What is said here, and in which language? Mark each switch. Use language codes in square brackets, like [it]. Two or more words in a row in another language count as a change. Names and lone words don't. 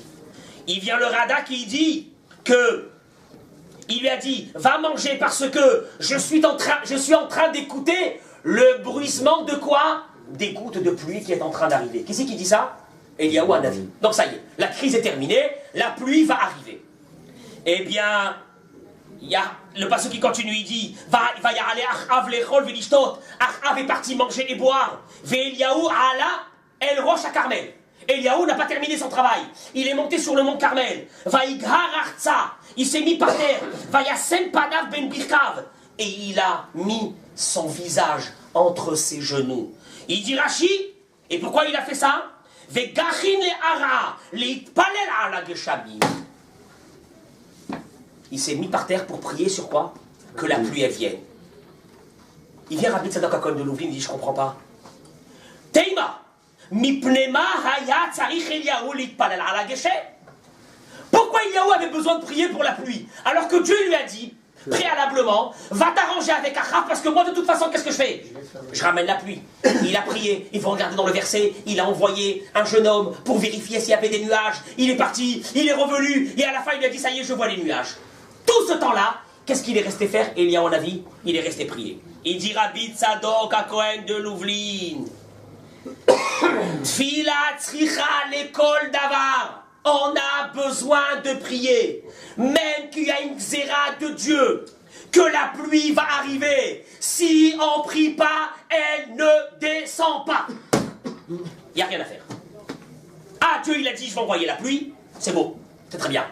[fr] Il vient le Rada qui dit que, il lui a dit, va manger parce que je suis en train d'écouter le bruissement de quoi? Des gouttes de pluie qui est en train d'arriver. Qui c'est qui dit ça? Eliyahu Hanavi. Donc ça y est, la crise est terminée, la pluie va arriver. Eh bien, il y a le passage qui continue, il dit, va y aller [he] אחאב לאכול ולשתות. [fr] Achav est parti manger et boire. Eliyahu [he] עלה אל ראש [fr] à Carmel. Eliyahu n'a pas terminé son travail. Il est monté sur le mont Carmel. [he] ויגהר ארצה. [fr] Il s'est mis par terre. [he] וישם פניו בין ברכיו. [fr] Et il a mis son visage entre ses genoux. Il dit Rashi, et pourquoi il a fait ça? Il s'est mis par terre pour prier sur quoi? Que la pluie elle vienne. Il vient Rabbi Tzadok HaKohen de Louvain, il dit je comprends pas. [he] תימה, מפני מה היה צריך אליהו להתפלל על גשם. [fr] Pourquoi Eliyahu avait besoin de prier pour la pluie alors que Dieu lui a dit préalablement, va t'arranger avec Achav parce que moi de toute façon qu'est-ce que je fais? Je ramène la pluie. Il a prié, il faut regarder dans le verset, il a envoyé un jeune homme pour vérifier s'il y avait des nuages, il est parti, il est revenu et à la fin il a dit ça y est je vois les nuages. Tout ce temps-là, qu'est-ce qu'il est resté faire? Eliyahu Hanavi, il est resté prier. Il dit Rabbi Tzadok HaKohen de Louvain, [he] תפילה צריכה לכל דבר. [fr] On a besoin de prier, même qu'il y a une xéra de Dieu, que la pluie va arriver. Si on ne prie pas, elle ne descend pas. Il n'y a rien à faire. Ah, Dieu, il a dit, je vais envoyer la pluie, c'est beau, c'est très bien.